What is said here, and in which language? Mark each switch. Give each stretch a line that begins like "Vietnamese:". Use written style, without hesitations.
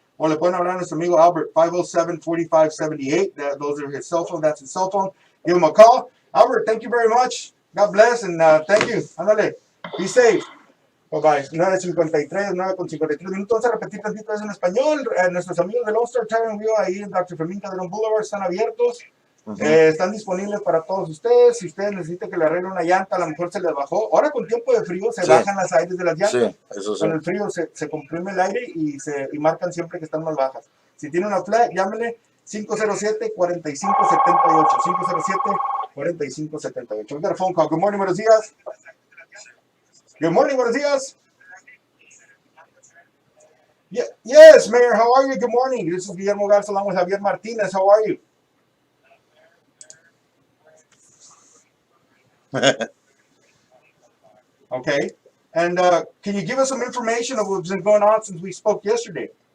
Spanish: O le pueden hablar a nuestro amigo Albert, 507-4578.
English: Those are his cell phone. That's his cell phone. Give him a call. Albert, thank you very much. God bless, and thank you. Ándale. Be safe. Bye-bye.
Spanish: 9:53, 9:53 minutos. Vamos a repetir tantito eso en español. Nuestros amigos de Lone Star Tire and Wheel ahí en Dr. Fermín Calderón Boulevard están abiertos. Están disponibles para todos ustedes. Si ustedes necesitan que le arregle una llanta, a lo mejor se les bajó. Ahora con tiempo de frío se bajan las aires de las llantas. Sí, eso sí. Con el frío se comprime el aire y marcan siempre que están más bajas. Si tiene una flat, llámele 507-4578.
English: 507-4578. We got a phone call. Good morning, buenos días. Good morning, buenos días. Yes, Mayor, how are you? Good morning. This is Guillermo Garza along with Javier Martinez. How are you? Okay. And can you give us some information of what's been going on since we spoke yesterday?